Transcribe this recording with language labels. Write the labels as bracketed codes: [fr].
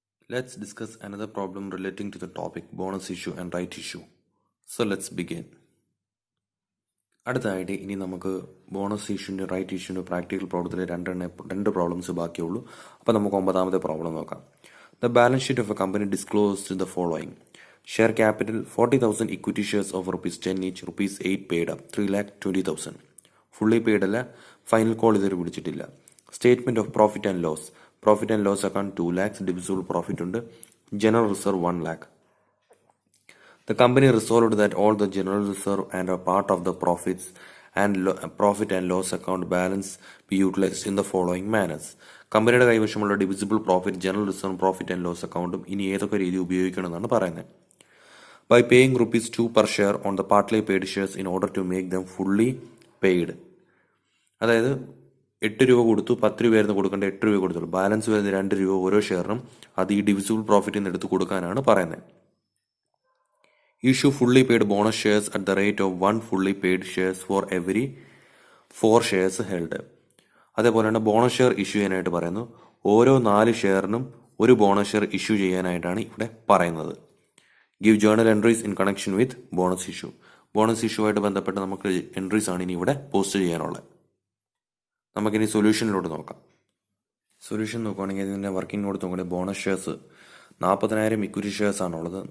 [en] Let's discuss another problem relating to the topic bonus issue and right issue. So let's begin. [ml] അടുത്തതായിട്ട് ഇനി നമുക്ക് bonus ഇഷ്യൂൻ്റെ right ഇഷ്യൂൻ്റെ practical പ്രോബ്ലത്തിൽ രണ്ട് problems ബാക്കിയുള്ളൂ. അപ്പോൾ നമുക്ക് 9ാമത്തെ പ്രോബ്ലം നോക്കാം. [en] The balance sheet of a company disclosed the following: share capital 40,000 equity shares of ₹10 each, ₹8 paid up, 3,20,000. [ml] Fully paid അല്ല, final call ഇതുവരെ വിളിച്ചിട്ടില്ല. Statement of profit and loss. Profit and loss account 2 lakhs, divisible profit ഉണ്ട്. General reserve 1 lakh. [en] The company resolved that all the general reserve and a part of the profit and loss account balance be utilized in the following manners. [ml] കമ്പനിയുടെ കൈവശമുള്ള divisible profit, general reserve, profit and loss അക്കൗണ്ടും ഇനി ഏതൊക്കെ രീതി ഉപയോഗിക്കണമെന്നാണ് പറയുന്നത്. [en] By paying ₹2 per share on the partly paid shares in order to make them fully paid. [ml] അതായത് 8 രൂപ കൊടുത്തു, 10 രൂപയായിരുന്നു കൊടുക്കേണ്ട, 8 രൂപ കൊടുത്തുള്ളൂ. ബാലൻസ് വരുന്ന 2 രൂപ ഓരോ ഷെയറിനും അത് ഈ ഡിവിസിബിൾ പ്രോഫിറ്റിൽ നിന്ന് എടുത്ത് കൊടുക്കാനാണ് പറയുന്നത്. [en] Issue fully paid bonus shares at the rate of 1 fully paid shares for every 4 shares held. [ml] അതേപോലെ തന്നെ ബോണസ് ഷെയർ ഇഷ്യൂ ചെയ്യാനായിട്ട് പറയുന്നു. ഓരോ 4 ഷെയറിനും ഒരു ബോണസ് ഷെയർ ഇഷ്യൂ ചെയ്യാനായിട്ടാണ് ഇവിടെ പറയുന്നത്. [en] Give journal entries in connection with bonus issue. [ml] Bonus issue ആയിട്ട് ബന്ധപ്പെട്ട് നമുക്ക് എൻട്രീസ് ആണ് ഇനി ഇവിടെ പോസ്റ്റ് ചെയ്യാനുള്ളത്. നമുക്കിനി സൊല്യൂഷനിലോട്ട് നോക്കാം. സൊല്യൂഷൻ നോക്കുകയാണെങ്കിൽ ഇതിൻ്റെ വർക്കിംഗ് നോട്ട് നോക്കുകയാണെങ്കിൽ ബോണസ് ഷെയർസ് 40,000 ഇക്വിറ്റി ഷെയർസ് ആണുള്ളത്.